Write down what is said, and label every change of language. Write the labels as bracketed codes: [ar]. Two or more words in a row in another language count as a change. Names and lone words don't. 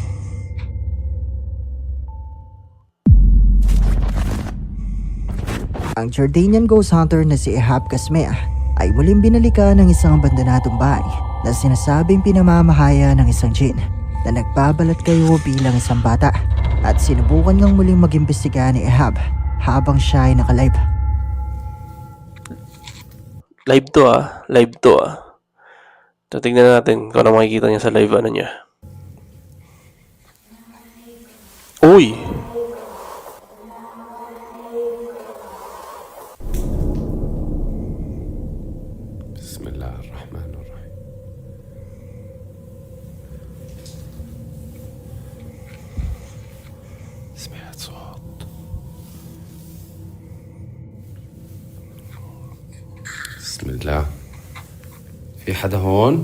[tl] Ang Jordanian ghost hunter na si Ehab Kasmea ay muling binalikan ng isang abandonadong bahay na sinasabing pinamamahaya ng isang jinn na nagbabalat kayo bilang isang bata at sinubukan ngang muling mag-imbestiga ni Ehab habang siya ay nakalive. Live to ah. Live to ah. So, tingnan natin kung ano makikita niya sa live ano niya. Uy! [ar] بسم الله الرحمن الرحيم سمعت صوت بسم الله في حدا هون؟